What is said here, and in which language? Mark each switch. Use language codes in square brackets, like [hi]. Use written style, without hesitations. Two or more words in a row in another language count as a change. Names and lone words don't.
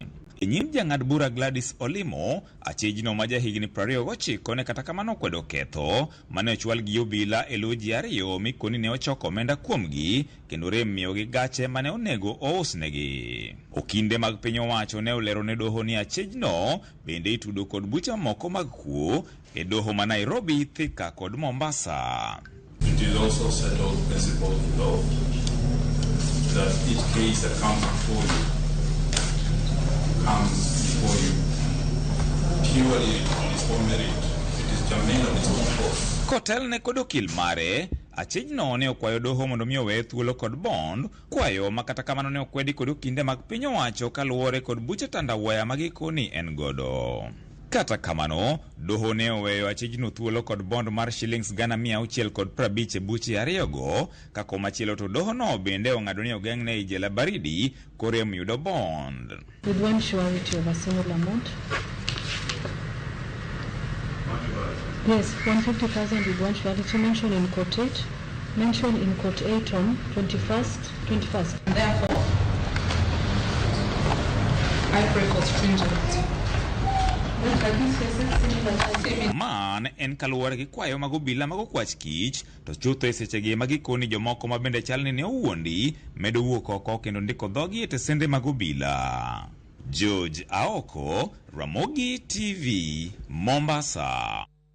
[luo] E nyim jang'ad bura Gladys Olimo, achijno ma jahigni 29 ne kata kamano kwedo ketho mane ochwal gi obila e lo ji ariyo mikoni ne ochoko omenda kuomgi kendo rem miyogi gache mane onego ousnegi. Okinde mag piny owacho ne olero ne doho ni achijno bende itudo kod buche mamoko mag kuo e doho ma Nairobi, Thika kod Mombasa. [en] It is also settled principle of law that each case that comes before you purely on its own merit. It is germane on its own course. [luo] Kotel ne kod okil mare, achijno ne okwayo doho mondo mi owe thuolo kod bond, kwayo makata kamano ne okwedi kod okinde mag piny owacho kaluwore kod buche tandawaya magikoni en godo. Kata kamano, doho ne oweyo achijno thuolo kod bond mar shillings Ghana 650 e buche ariyogo, kako machielo to doho no bende ong'ado ni ogeng'ne i jela baridi korem yudo bond. [en] With one surety of a single amount. Yes, 150,000 with one surety mentioned in Court 8. Mentioned in Court 8 on 21st. Therefore, I pray for stringent. [luo] Man en kaluwore gi kwayo mag obila mag okwach kich, to chutho e sechegi magikoni jomoko ma bende chalni ne owuondi medo wuok oko kendo ndiko dhogi e tesende mag obila. George Aoko, Ramogi TV, Mombasa.